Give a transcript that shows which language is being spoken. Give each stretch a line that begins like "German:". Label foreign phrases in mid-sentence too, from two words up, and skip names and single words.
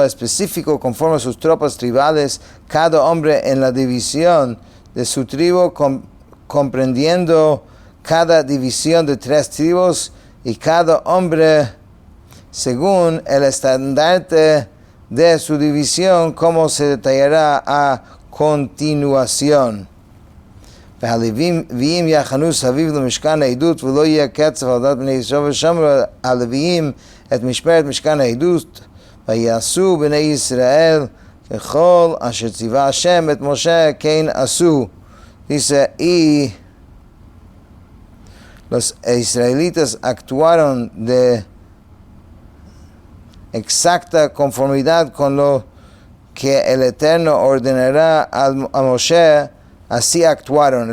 Spanish: específico conforme a sus tropas tribales, cada hombre en la división de su tribu, comprendiendo cada división de 3 tribus, y cada hombre según el estandarte de su división, como se detallará a continuación.
Hebrew: והלוויים יחנו סביב למשכן העדות, ולא יהיה קצף על דת בני ישראל, ושמרו הלוויים את משמרת משכן העדות, ויעשו בני ישראל ככל אשר ציווה השם את משה כן עשו.
Spanish: Dice, y los israelitas actuaron de exacta conformidad con lo que el Eterno ordenará a Moshe, así actuaron.